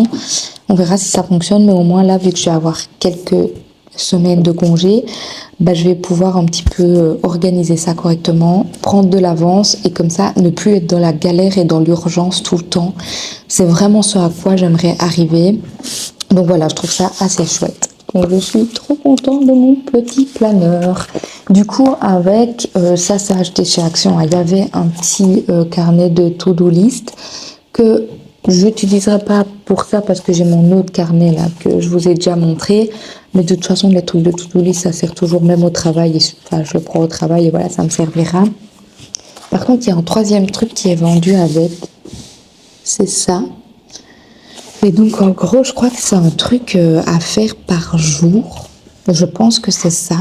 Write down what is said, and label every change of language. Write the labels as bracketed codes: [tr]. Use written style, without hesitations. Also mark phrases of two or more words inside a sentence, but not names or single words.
[fr] On verra si ça fonctionne, mais au moins là, vu que je vais avoir quelques semaines de congé, je vais pouvoir un petit peu organiser ça correctement, prendre de l'avance et comme ça ne plus être dans la galère et dans l'urgence tout le temps. C'est vraiment ce à quoi j'aimerais arriver. Donc voilà, je trouve ça assez chouette. Donc je suis trop contente de mon petit planeur. Du coup, avec ça, c'est acheté chez Action. Il y avait un petit carnet de [en] to-do list [fr] que je n'utiliserai pas pour ça parce que j'ai mon autre carnet là que je vous ai déjà montré. Mais de toute façon, les trucs de [en] to-do list, [fr] ça sert toujours même au travail. Enfin, je le prends au travail et voilà, ça me servira. Par contre, il y a un 3e truc qui est vendu avec. C'est ça. Et donc, en gros, je crois que c'est un truc à faire par jour. Je pense que c'est ça.